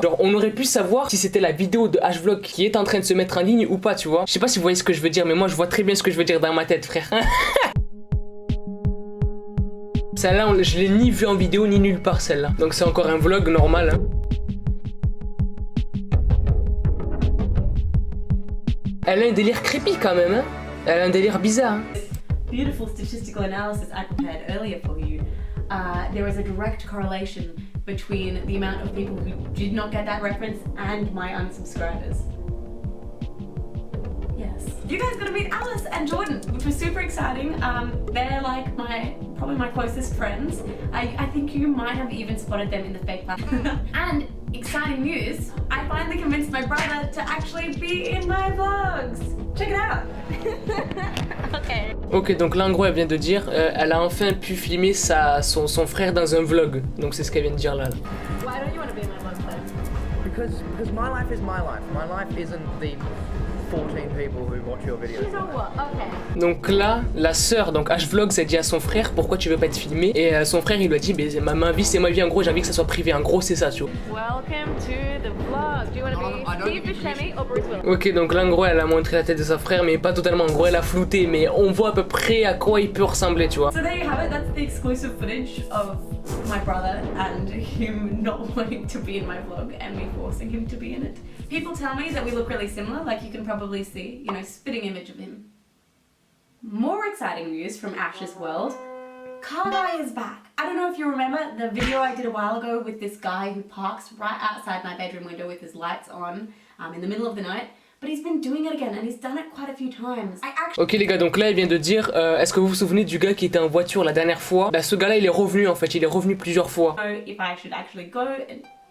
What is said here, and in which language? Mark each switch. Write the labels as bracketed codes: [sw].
[fr] Genre, on aurait pu savoir si c'était la vidéo de H-Vlog qui est en train de se mettre en ligne ou pas, tu vois. Je sais pas si vous voyez ce que je veux dire, mais moi, je vois très bien ce que je veux dire dans ma tête, frère. Celle-là, je l'ai ni vue en vidéo ni nulle part, celle-là. Donc c'est encore un vlog normal, hein. Elle a un délire creepy quand même, hein. Elle a un délire bizarre, hein. [en] Beautiful statistical analysis I prepared earlier for you. There was a direct correlation between the amount of people who did not get that reference and my unsubscribers. Yes. You guys got to meet Alice and Jordan, which was super exciting. They're like probably my closest friends. I think you might have even spotted them in the fake laugh. And exciting news, I finally convinced my brother to actually be in my vlogs. Check it out. Okay. [fr] Ok, donc là en gros elle vient de dire, elle a enfin pu filmer son frère dans un vlog. Donc c'est ce qu'elle vient de dire là. [en] Why don't you want to be in my vlog, then? Because my life is my life. My life isn't the 14 people who watch your videos. So what? Okay. [fr] Donc là, la sœur, donc H-Vlog, s'est dit à son frère pourquoi tu veux pas être filmé. Et son frère il lui a dit ma vie c'est ma vie, en gros j'ai envie que ça soit privé. En gros c'est ça, tu vois. [en] Welcome to the vlog. Do you want to be Steve Buscemi or Bruce Willis? [fr] Ok, donc là en gros elle a montré la tête de sa frère, mais pas totalement. En gros elle a flouté, mais on voit à peu près à quoi il peut ressembler, tu vois. [en] So there you have it. That's the exclusive footage of my brother and him not wanting to be in my vlog and me forcing him to be in it. People tell me that we look really similar, like you can probably see, you know, spitting image of him. More exciting news from Ash's world. Car Guy is back. I don't know if you remember the video I did a while ago with this guy who parks right outside my bedroom window with his lights on in the middle of the night. But he's been doing it again and he's done it quite a few times. [fr] Ok les gars, donc là elle vient de dire, est-ce que vous vous souvenez du gars qui était en voiture la dernière fois? Bah ce gars-là il est revenu en fait, il est revenu plusieurs fois. [en] So if I should actually go and...